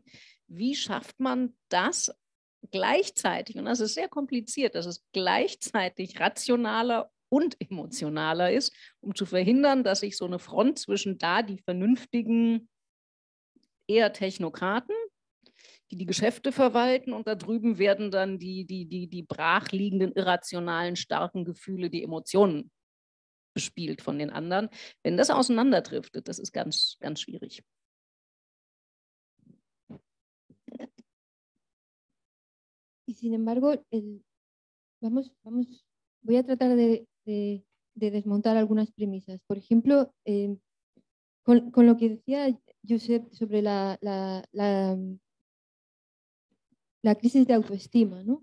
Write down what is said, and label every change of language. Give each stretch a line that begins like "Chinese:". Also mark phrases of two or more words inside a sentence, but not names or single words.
German: Wie schafft man das gleichzeitig, und das ist sehr kompliziert, dass es gleichzeitig rationaler und emotionaler ist, um zu verhindern, dass sich so eine Front zwischen die vernünftigen, eher Technokraten, die Geschäfte verwalten, und da drüben werden dann die brachliegenden, irrationalen, starken Gefühle, die Emotionen bespielt von den anderen. Wenn das auseinanderdriftet, das ist ganz, ganz schwierig.
Spanish: Y sin embargo, voy a tratar de desmontar algunas premisas. Por ejemplo, con lo que decía Josep sobre la crisis de autoestima, ¿no?